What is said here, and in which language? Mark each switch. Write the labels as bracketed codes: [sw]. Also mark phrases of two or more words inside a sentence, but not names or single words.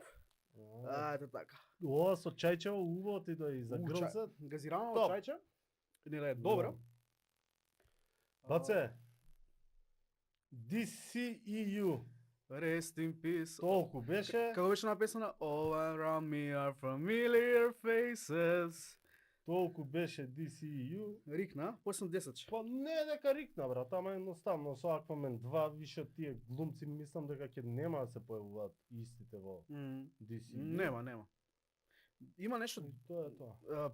[mk] Ето така. Ова со чајчево убаво ти дои за грлце. Газирано Топ. чајче. Не да е добро. Баце, DCEU, [en] Rest in peace. [mk] толку беше, Како беше написано? [en] All around me are familiar faces. [mk] толку беше DCEU. Рикна, после 10. Па не дека рикна, брат, ама едноставно со Aquaman 2 више тие глумци мислам дека ќе нема да се појавуваат истите во DCEU. Нема. Има нешто, И тоа е тоа.